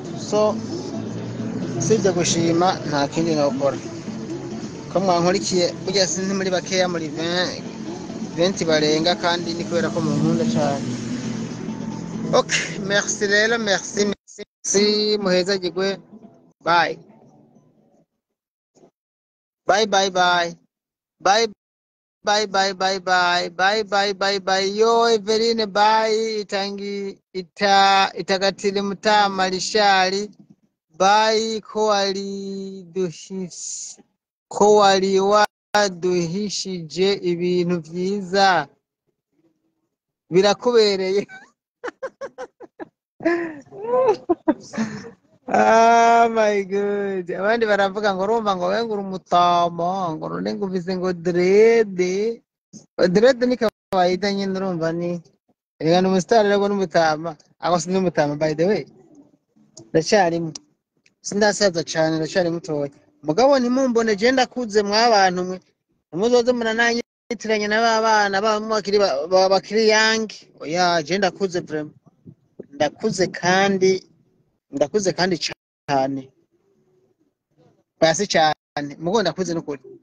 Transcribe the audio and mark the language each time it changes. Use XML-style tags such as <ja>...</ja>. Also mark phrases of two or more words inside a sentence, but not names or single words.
<rn>So sibyo gushima nta kindi nokora. Ko mwankurikiye burya sinzi muri bakeya muri 20 barenga kandi ni kubera ko mu nkunda cyane. Okay, merci rero, merci muheza gigwe.</rn> <en>Bye. Bye bye bye. Bye bye bye bye</en> <rn>bye bye bye bye bye yo Everine bye itangi itagatire mutama lishari bye ko wali waduhishije ibintu byiza birakubereye.</rn> <en>Ah my god,</en> <rn>abandi baravuga ngo urumva ngo we ngura umutama ngo none nguvize ngo dread ni kawaida nyine urumva ni rega n'umustar rego n'umutama ako si n'umutama</rn> <en>by the way</en> <rn>ndacyarimo sindasaza cyane ndacyari mutoya mugabo ntimumbone je ndakuze mwabantu mwe muzoze murananyitiranye n'abana bakiri young oya je ndakuze vraiment ndakuze kandi cyane basi cyane mugo ndakuze n'ukuri</rn>